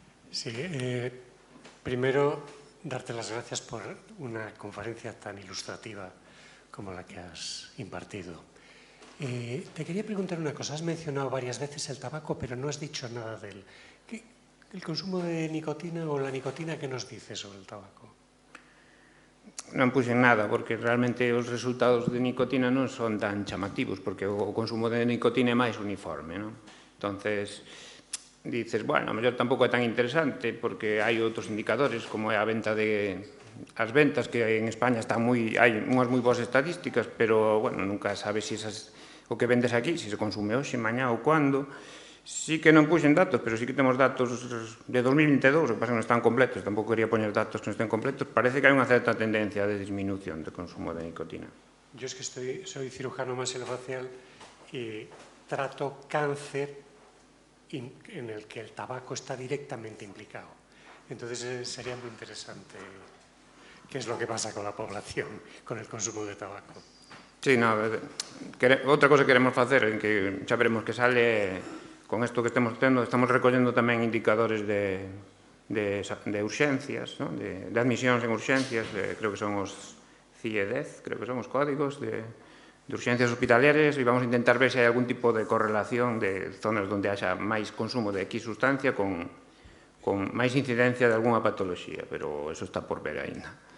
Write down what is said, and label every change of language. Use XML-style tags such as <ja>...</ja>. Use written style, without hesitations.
<es>Sí, primero, darte las gracias por una conferencia tan ilustrativa como la que has impartido. Te quería preguntar una cosa. Has mencionado varias veces el tabaco, pero no has dicho nada del... ¿El consumo de nicotina o la nicotina qué nos dice sobre el tabaco?</es> <gl>Non puxen nada, porque realmente os resultados de nicotina non son tan chamativos, porque o consumo de nicotina é máis uniforme, non? Entonces, dices, bueno, a mellor tampouco é tan interesante, porque hai outros indicadores, como é a venta de... As ventas, que en España están hai unhas moi boas estadísticas, pero, bueno, nunca sabes se o que vendes aquí, se consume hoxe, mañá ou cuando. Sí que non puxen datos, pero sí que temos datos de 2022, o que pasa que non están completos, tampouco quería poñer datos que non estén completos. Parece que hai unha certa tendencia de disminución de consumo de nicotina.</gl> <es>Yo es que soy cirujano maxilofacial y trato cáncer en el que el tabaco está directamente implicado. Entonces sería muy interesante qué es lo que pasa con la población, con el consumo de tabaco.</es> <gl>Sí, outra cosa que queremos facer, en que xa veremos que sale, con isto que estamos tendo, estamos recollendo tamén indicadores de urxencias, de admisións en urxencias, creo que son os CIE-10, creo que son os códigos de urxencias hospitalarias, e vamos a intentar ver se hai algún tipo de correlación de zonas onde haxa máis consumo de X sustancia con máis incidencia de algunha patoloxía, pero eso está por ver ainda.</gl>